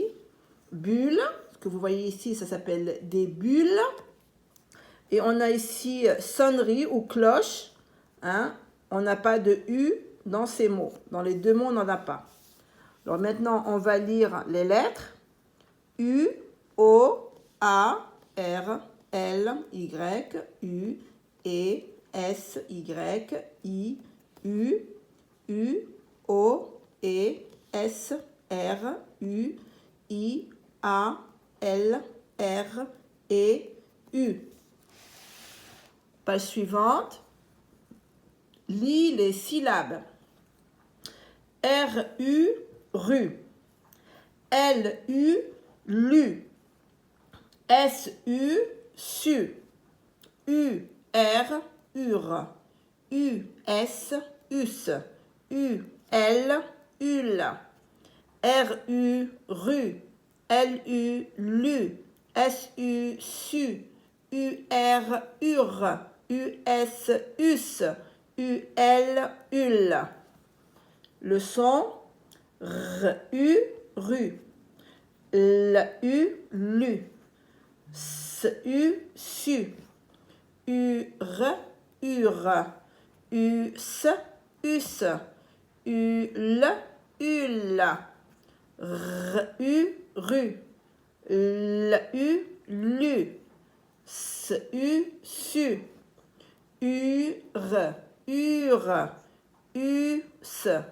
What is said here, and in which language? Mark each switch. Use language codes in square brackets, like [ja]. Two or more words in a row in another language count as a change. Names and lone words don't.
[fr] Bulle, ce que vous voyez ici, ça s'appelle des bulles. Et on a ici sonnerie ou cloche. Hein? On n'a pas de U dans ces mots. Dans les deux mots, on n'en a pas. Alors maintenant, on va lire les lettres. U, O, A, R, L, Y, U, E, S, Y, I, U, O, E, S, R, U, I, A, L, R, E, U. Page suivante. Lis les syllabes. R-U, rue. L-U, lu. S-U, su. U-R, ur. U-S, us. U-L, ul. R-U, rue. L-U, lu. S-U, su. U-R, ur. U-S, us. U-L, ul. Le son R-U, rue. lu, su, ure, us, ul, ru, lu, su, ure, us,